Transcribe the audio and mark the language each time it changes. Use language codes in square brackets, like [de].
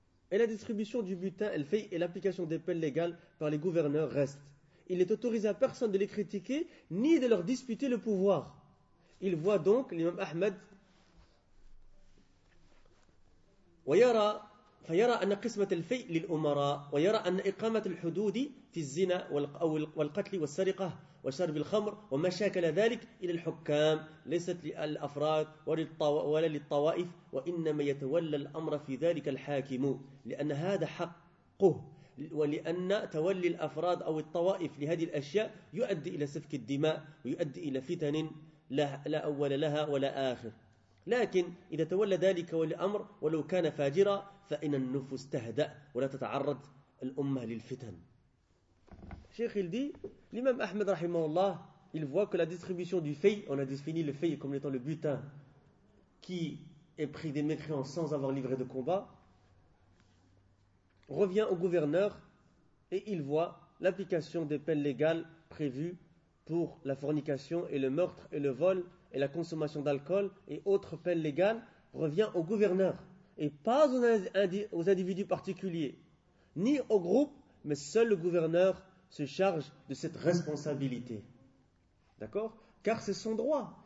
[fr] Et la distribution du butin, elle fait, et l'application des peines légales par les gouverneurs reste. Il n'est autorisé à personne de les critiquer, ni de leur disputer le pouvoir. [ar] Il voit donc, l'imam Ahmed, ويرى فيرى أن قسمة الفيء للأمراء ويرى أن إقامة الحدود في الزنا والقتل والسرقة وشرب الخمر ومشاكل ذلك إلى الحكام ليست للأفراد ولا للطوائف وإنما يتولى الأمر في ذلك الحاكم لأن هذا حقه ولأن تولي الأفراد أو الطوائف لهذه الأشياء يؤدي إلى سفك الدماء ويؤدي إلى فتن لا أول لها ولا آخر لكن إذا تولى ذلك والأمر ولو كان فاجرا فإن النفوس تهدأ ولا تتعرض الأمة للفتن. [fr] شيخ الدي الإمام أحمد رحمه الله il voit que la distribution du fay, on a défini le fay comme étant le butin qui est pris des mécréants sans avoir livré de combat, revient au gouverneur et il voit l'application des peines légales prévues pour la fornication et le meurtre et le vol et la consommation d'alcool et autres peines légales revient au gouverneur et pas aux individus particuliers ni au groupe, mais seul le gouverneur se charge de cette responsabilité. D'accord? Car c'est son droit.